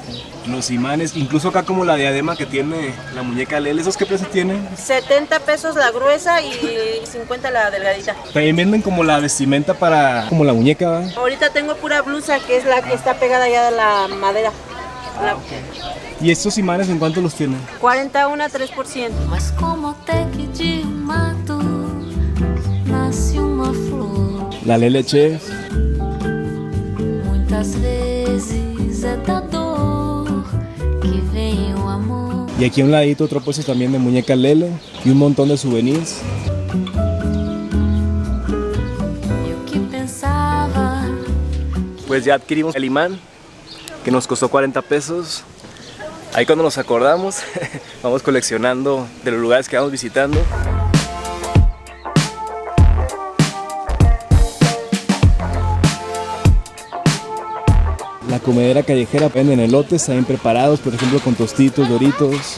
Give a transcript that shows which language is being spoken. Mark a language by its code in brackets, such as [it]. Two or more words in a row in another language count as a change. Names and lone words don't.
[es] Los imanes, incluso acá como la diadema que tiene la muñeca Lele, ¿esos qué precio tienen? 70 pesos la gruesa y 50 la delgadita. También venden como la vestimenta para como la muñeca, ¿va? Ahorita tengo pura blusa, que es la que está pegada ya de la madera. ¿Y estos imanes en cuánto los tienen? 41 3 por 100. [pt] Mas como até que de mato nasce uma flor. [es] La Lele Chef. [pt] Muitas vezes é da dor que vem o amor. [es] Y aquí a un ladito otro puesto también de muñeca Lele y un montón de souvenirs. [pt] Eu que pensava. [es] Pues ya adquirimos el imán, que nos costó 40 pesos. Ahí cuando nos acordamos, vamos coleccionando de los lugares que vamos visitando. La comedera callejera, venden elotes también preparados, por ejemplo con tostitos, doritos.